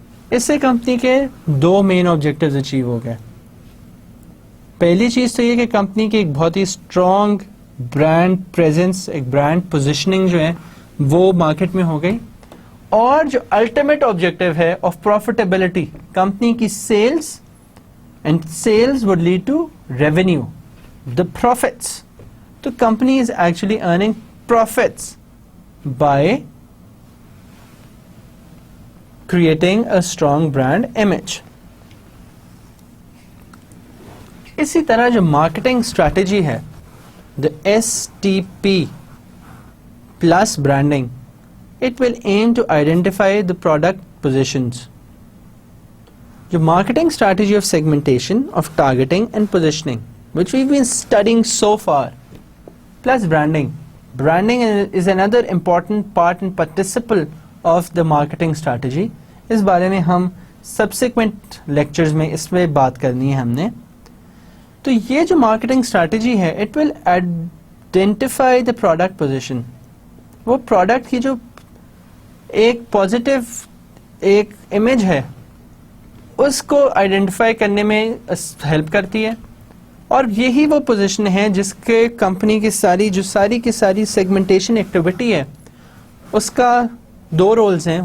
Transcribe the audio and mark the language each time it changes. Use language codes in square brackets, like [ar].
[ur] اس سے کمپنی کے 2 مین objectives achieve ہو گئے. پہلی چیز تو یہ کہ کمپنی کی ایک بہت ہی اسٹرانگ برانڈ پریزنس, ایک برانڈ پوزیشننگ جو ہے وہ مارکیٹ میں ہو گئی, اور جو الٹیمیٹ آبجیکٹیو ہے آف پروفیٹیبلٹی, کمپنی کی sales, [en] And sales would lead to revenue, the profits. تو company is actually earning profits by creating a strong brand image. [ur] اسی طرح جو مارکیٹنگ اسٹریٹجی ہے, [en] the STP plus branding, it will aim to identify the product positions. جو marketing strategy of segmentation, of targeting and positioning, which we've been studying so far, plus branding. Branding is another important part and participle of the marketing strategy. [ur] اس بارے میں ہم subsequent lectures میں اس میں بات کرنی ہے ہم نے. تو یہ جو مارکیٹنگ اسٹریٹجی ہے, [en] it will identify the product position. [ur] وہ پروڈکٹ کی جو ایک پازیٹیو ایک امیج ہے اس کو آئیڈینٹیفائی کرنے میں ہیلپ کرتی ہے, اور یہی وہ پوزیشن ہے جس کے کمپنی کی ساری کی ساری سیگمنٹیشن ایکٹیویٹی ہے اس کا دو رولز ہیں.